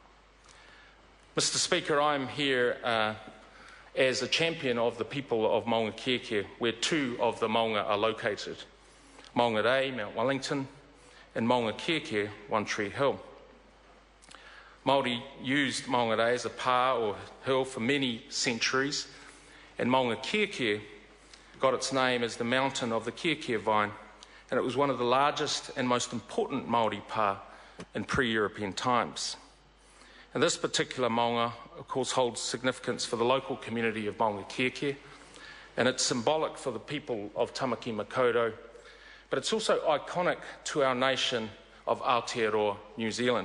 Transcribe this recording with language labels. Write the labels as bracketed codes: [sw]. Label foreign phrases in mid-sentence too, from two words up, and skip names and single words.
[en] Mr. Speaker, I'm here as a champion of the people of Maunga Kēkē, where two of the maunga are located, Maunga Rei, Mount Wellington, and Maunga Kēkē, One Tree Hill. Māori used Maunga Rei as a pā or hill for many centuries, and Maunga Kēkē got its name as the mountain of the kēkē vine, and it was one of the largest and most important Māori pā in pre-European times. And this particular maunga, of course, holds significance for the local community of Maunga Kēkē, and it's symbolic for the people of Tamaki Makaurau, but it's also iconic to our nation of Aotearoa, New Zealand.